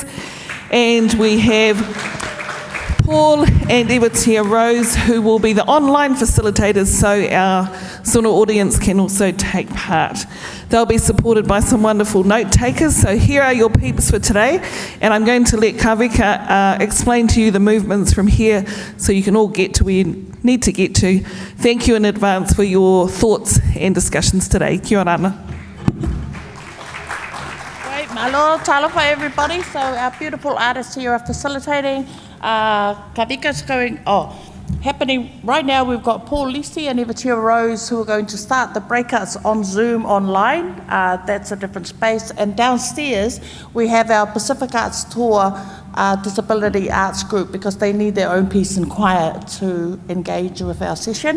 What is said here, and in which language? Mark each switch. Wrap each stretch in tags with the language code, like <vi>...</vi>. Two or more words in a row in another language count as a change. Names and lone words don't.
<en>And we have Paul and Evatia Rose, who will be the online facilitators, so our Sona audience can also take part. They'll be supported by some wonderful note takers. So here are your peeps for today, and I'm going to let Kavika explain to you the movements from here so you can all get to where you need to get to. Thank you in advance for your thoughts and discussions today.</en> <mi>Kia ora ana.</mi> <en>Great, malo, talofa everybody. So our beautiful artists here are facilitating. Kavika's going, happening right now. We've got Paul Lisi and Evatia Rose who are going to start the breakouts on Zoom online. That's a different space. And downstairs we have our Pacific Arts Tour Disability Arts Group, because they need their own peace and quiet to engage with our session.</en>